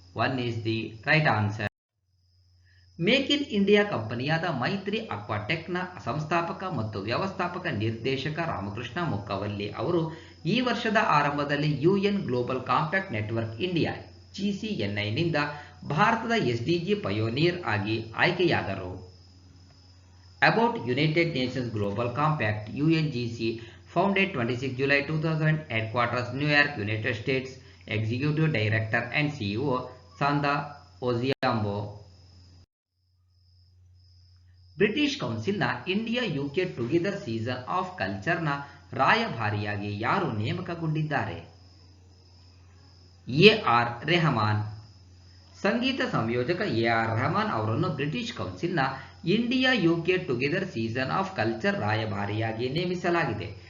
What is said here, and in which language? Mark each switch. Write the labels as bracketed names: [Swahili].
[English] 1 is the right answer. [Kannada] Make in India ಕಂಪನಿಯಾದ ಮೈತ್ರಿ ಅಕ್ವಾಟೆಕ್ನ ಸಂಸ್ಥಾಪಕ ಮತ್ತು ವ್ಯವಸ್ಥಾಪಕ ನಿರ್ದೇಶಕ ರಾಮಕೃಷ್ಣ ಮುಕ್ಕವಲ್ಲಿ ಅವರು ಈ ವರ್ಷದ ಆರಂಭದಲ್ಲಿ UN global compact network India GCNIನಿಂದ ಭಾರತದ ಎಸ್ಡಿಜಿ ಪಯೋನಿಯರ್ ಆಗಿ ಆಯ್ಕೆಯಾದರು. [English] About united nations global compact UNGC founded 26 July 2000, headquarters New York, United States. Executive Director and CEO Sanda Oziambo. [Kannada] British ಕೌನ್ಸಿಲ್ನ India UK together season of ಕಲ್ಚರ್ನ ರಾಯಭಾರಿಯಾಗಿ ಯಾರು ನೇಮಕಗೊಂಡಿದ್ದಾರೆ? AR. Rahman. ಸಂಗೀತ ಸಂಯೋಜಕ AR. Rahman ಅವರನ್ನು British ಕೌನ್ಸಿಲ್ನ India UK together season of culture ರಾಯಭಾರಿಯಾಗಿ ನೇಮಿಸಲಾಗಿದೆ.